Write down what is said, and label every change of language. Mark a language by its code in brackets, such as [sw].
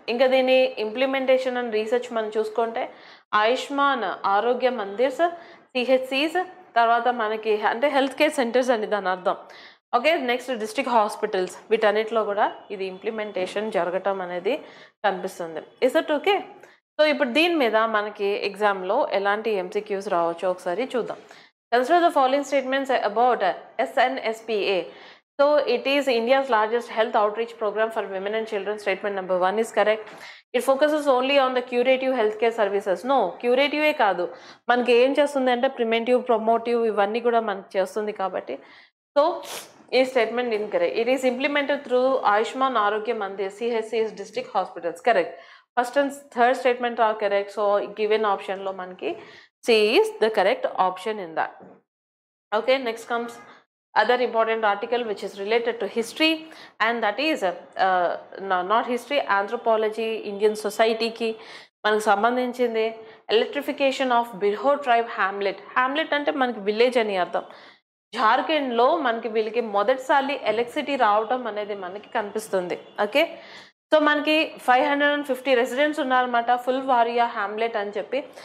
[te] ఇంకా దీని implementation and research మనం చూసుకుంటే ఆయుష్మాన్ ఆరోగ్య మందిర్స్, CHCs, తర్వాత మనకి అంటే హెల్త్ కేర్ సెంటర్స్ అని దాని అర్థం. ఓకే. నెక్స్ట్ డిస్ట్రిక్ట్ హాస్పిటల్స్ వీటన్నిటిలో కూడా ఇది ఇంప్లిమెంటేషన్ జరగటం అనేది కనిపిస్తుంది. [en] Is it okay? [te] సో ఇప్పుడు దీని మీద మనకి ఎగ్జామ్లో ఎలాంటి MCQs రావచ్చో ఒకసారి చూద్దాం. [en] Consider the following statements about SNSPA. So it is India's largest health outreach program for women and children. Statement number 1 is correct. It focuses only on the curative healthcare services. [te] No, curative ఏ కాదు, మనకి ఏం చేస్తుంది అంటే preventive, promotive ఇవన్నీ కూడా మనకి చేస్తుంది కాబట్టి. [en] So ఈ statement incorrect. It is implemented through Ayushman Arogya Mandir, CHCs, district hospitals. Correct. First and third statement are correct. So given ఆప్షన్లో మనకి C is the correct option in that. Okay, next comes other important article which is related to history, and that is not history, anthropology, Indian society ki [te] మనకు సంబంధించింది. [en] Electrification of Birhor tribe hamlet. [te] Hamlet అంటే మనకి village అని అర్థం. జార్ఖండ్లో మనకి వీళ్ళకి మొదటిసారి ఎలక్ట్రిసిటీ రావటం అనేది మనకి కనిపిస్తుంది. ఓకే. సో మనకి 550 రెసిడెంట్స్ ఉన్నారన్నమాట ఫుల్వారియా హ్యామ్లెట్ అని చెప్పి.